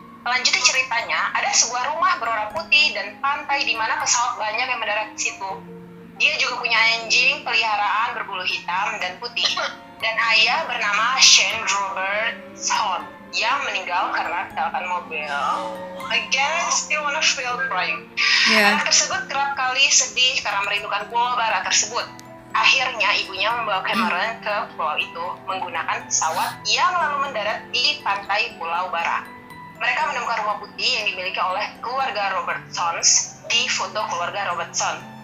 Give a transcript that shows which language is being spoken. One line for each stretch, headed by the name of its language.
Indonesian: Melanjuti ceritanya, ada sebuah rumah berwarna putih dan pantai di mana pesawat banyak yang mendarat di situ. Dia juga punya anjing peliharaan berbulu hitam dan putih, dan ayah bernama Shane Robertson yang meninggal karena kecelakaan mobil.
English: Again, I still wanna feel crying. Yeah.
Indonesian: Anak tersebut kerap kali sedih karena merindukan pulau Barra tersebut. Akhirnya ibunya membawa Cameron ke pulau itu menggunakan pesawat yang lalu mendarat di pantai Pulau Barra. Mereka menemukan rumah putih yang dimiliki oleh keluarga Robertsons di foto keluarga Robertson.